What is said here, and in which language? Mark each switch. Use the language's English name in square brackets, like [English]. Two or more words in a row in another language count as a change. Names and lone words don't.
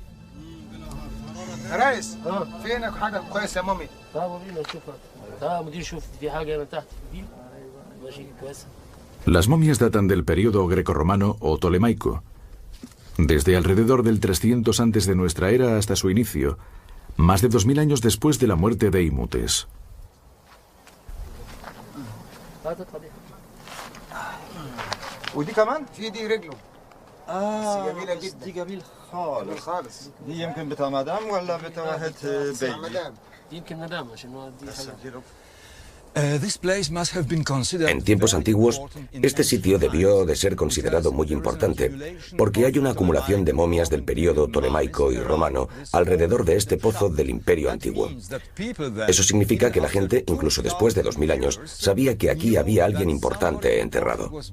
[Spanish] Las momias datan del período grecorromano o tolemaico, desde alrededor del 300 antes de nuestra era hasta su inicio, más de 2000 años después de la muerte de Imhotep. [Arabic] ودي كمان في دي رجله جميله جدا دي جميل خالص دي يمكن بتاع مدام ولا بتاع واحد بيبي يمكن مدام عشان دي [Spanish] En tiempos antiguos, este sitio debió de ser considerado muy importante, porque hay una acumulación de momias del período tolemaico y romano alrededor de este pozo del Imperio Antiguo. Eso significa que la gente, incluso después de 2000 años, sabía que aquí había alguien importante enterrado.